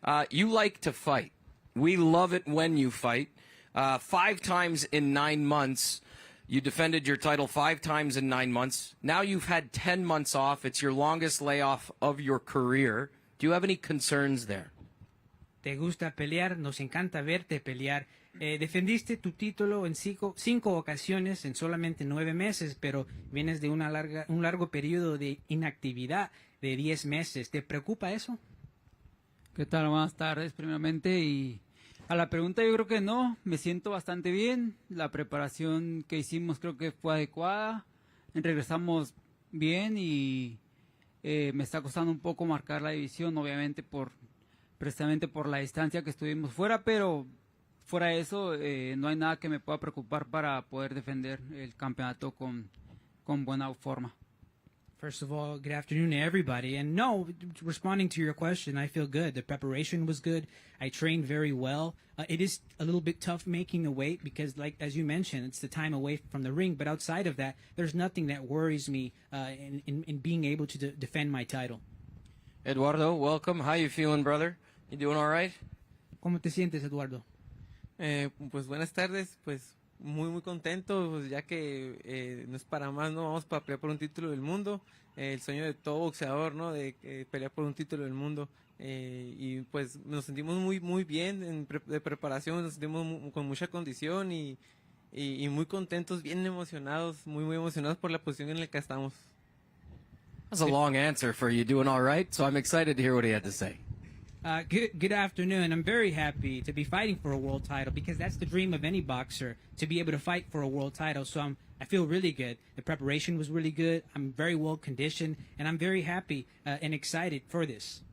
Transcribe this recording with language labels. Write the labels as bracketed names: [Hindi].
[English] You like to fight. We love it when you fight. 5 times in 9 months. You defended your title 5 times in 9 months. Now you've had 10 months off. It's your longest layoff of your career. Do you have any concerns there? [Spanish] Te gusta pelear, nos encanta verte pelear. Defendiste tu título en cinco ocasiones en solamente 9 meses, pero vienes de un largo periodo de inactividad de 10 meses. ¿Te preocupa eso? ¿Qué tal? Buenas tardes, primeramente. Y a la pregunta yo creo que no, me siento bastante bien. La preparación que hicimos creo que fue adecuada. Regresamos bien y me está costando un poco marcar la división, obviamente precisamente por la distancia que estuvimos fuera, pero fuera de eso no hay nada que me pueda preocupar para poder defender el campeonato con buena forma. [English] First of all, good afternoon to everybody. And no, responding to your question, I feel good. The preparation was good. I trained very well. It is a little bit tough making the weight because, like as you mentioned, it's the time away from the ring. But outside of that, there's nothing that worries me in being able to defend my title. Eduardo, welcome. How you feeling, brother? You doing all right? [Spanish] ¿Cómo te sientes, Eduardo? Pues buenas tardes, pues muy contento, pues, ya que no es para más, ¿no? Vamos para pelear por un título del mundo, el sueño de todo boxeador, ¿no? De pelear por un título del mundo, y pues nos sentimos muy bien de preparación, nos sentimos con mucha condición y muy contentos, bien emocionados, muy emocionados por la posición en la que estamos. [English] That's a long answer for you doing all right, so I'm excited to hear what he had to say. Good afternoon. I'm very happy to be fighting for a world title because that's the dream of any boxer, to be able to fight for a world title. So I feel really good. The preparation was really good. I'm very well conditioned, and I'm very happy and excited for this.